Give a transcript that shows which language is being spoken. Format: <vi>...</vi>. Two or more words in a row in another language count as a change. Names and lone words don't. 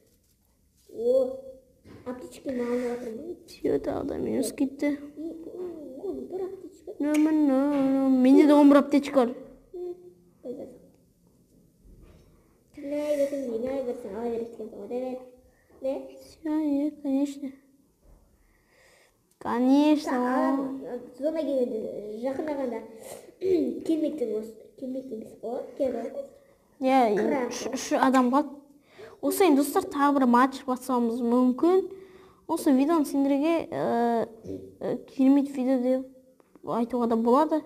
<kk>Аптечке маған отырмын. Все, тағы да минус кетті. Бір аптечке. Менде де 11 аптечка бар. Тілей берсің, ала берескен соға.</kk> <ru>Все, конечно. Конечно.</ru> <kk>Зона келгенде жақындағанда келмейтін емес қой. Үш адам қалды. Осы енді достар тағы бір матч басамыз мүмкін. Осы видеоны сендерге керемет видео деп айтуға да болады.</kk>